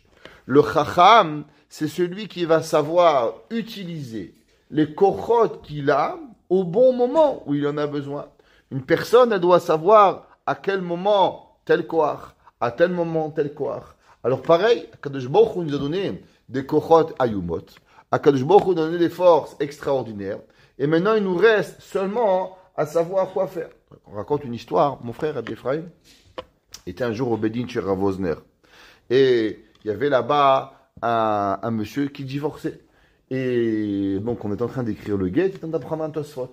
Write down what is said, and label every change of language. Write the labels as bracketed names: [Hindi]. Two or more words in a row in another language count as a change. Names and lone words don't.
[French] Le chacham, c'est celui qui va savoir utiliser les kochot qu'il a au bon moment où il en a besoin. Une personne, elle doit savoir à quel moment tel koach, à tel moment tel koach. Alors pareil, [Hebrew] הקדוש ברוך הוא [French] nous a donné des [Hebrew] כוחות איומים. הקדוש ברוך הוא [French] nous a donné des forces extraordinaires. Et maintenant, il nous reste seulement à savoir quoi faire. On raconte une histoire. Mon frère Rabbi Ephraim était un jour au Bédin chez Rav Wosner. Et il y avait là-bas un monsieur qui divorçait. Et donc, on est en train d'écrire le guet, il est en train d'apprendre un Tosfot.